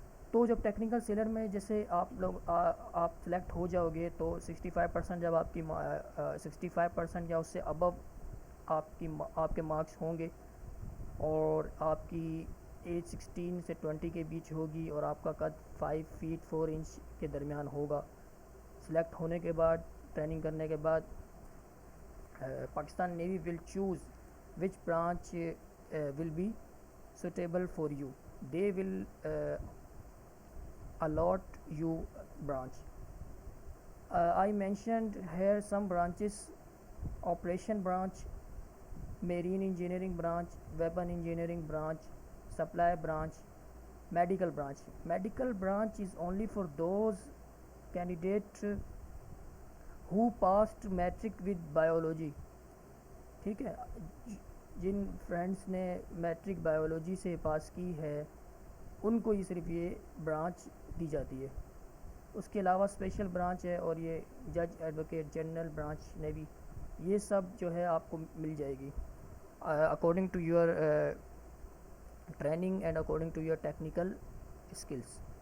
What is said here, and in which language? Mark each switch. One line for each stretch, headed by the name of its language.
Urdu: تو جب technical seller میں جیسے آپ لوگ آپ سلیکٹ ہو جاؤ گے تو 65% جب آپ کی 65% یا اس سے ابو آپ کے مارکس ہوں گے اور آپ کی ایج 16 سے 20 کے بیچ ہوگی اور آپ کا قد 5 feet 4 inch کے درمیان ہوگا. سلیکٹ ہونے کے بعد
English: Training کرنے کے بعد Pakistan navy will choose which branch will be suitable for you. They will allot you branch. I mentioned here some branches: operation branch, marine engineering branch, weapon engineering branch, supply branch, medical branch. Medical branch is only for those candidates who passed metric with biology.
Urdu: ٹھیک ہے، جن friends نے matric biology سے پاس کی ہے ان کو یہ صرف یہ برانچ دی جاتی ہے. اس کے علاوہ اسپیشل برانچ ہے اور یہ جج ایڈوکیٹ جنرل برانچ نیوی، یہ سب جو ہے آپ کو مل جائے گی
English: According to your training and according to your technical skills.